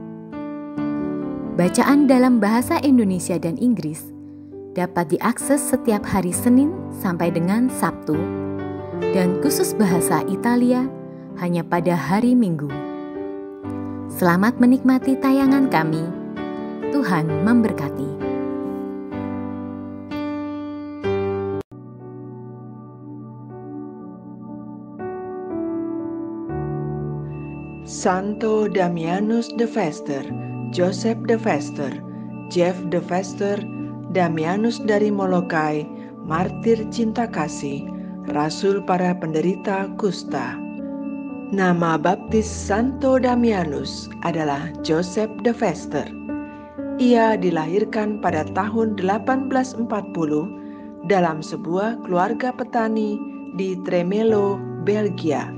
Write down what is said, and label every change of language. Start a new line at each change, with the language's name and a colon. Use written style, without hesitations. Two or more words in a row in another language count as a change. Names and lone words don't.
Indonesian: Bacaan dalam bahasa Indonesia dan Inggris dapat diakses setiap hari Senin sampai dengan Sabtu, dan khusus bahasa Italia hanya pada hari Minggu. Selamat menikmati tayangan kami. Tuhan memberkati. Santo Damianus de Vester, Joseph de Vester, Jeff de Vester, Damianus dari Molokai, martir cinta kasih, rasul para penderita kusta. Nama baptis Santo Damianus adalah Joseph de Vester. Ia dilahirkan pada tahun 1840 dalam sebuah keluarga petani di Tremelo, Belgia.